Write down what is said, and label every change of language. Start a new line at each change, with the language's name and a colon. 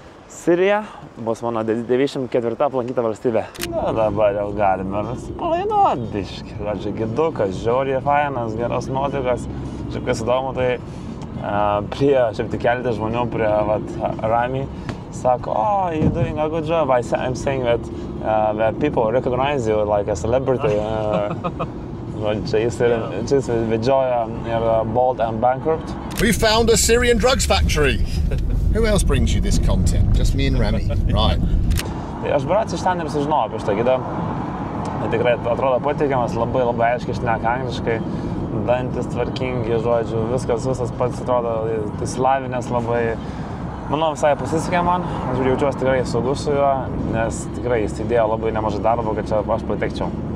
Lithuanian: Sirija bus mano 94 aplankyta valstybė. Na, dabar jau galime palainuoti biškį. Žodžiu, gidukas, žiauriai fainas, geros nuotaikos. Šiaip kas įdomu, tai šiaip tik keletą žmonių prie Rami sako,
English: oh, you're doing a good job. I'm saying that people recognize you like a celebrity.
Lithuanian: Čia jis vedžioja ir Bold and Bankrupt.
English: We found a Syrian drugs factory. Who else brings you this content? Just me and Rami, right?
Lithuanian: Tai aš berods iš ten ir sužinojau apie šitą gidą. Tikrai atrodo patikiamas, labai aiškiai šneka angliškai, dantis tvarkingi, žodžiu, visas pats atrodo išsilavinęs labai. Manau, visai pasisekė man, aš jaučiuosi tikrai saugus su juo, nes tikrai jis įdėjo labai nemažai darbo, kad čia aš patekčiau.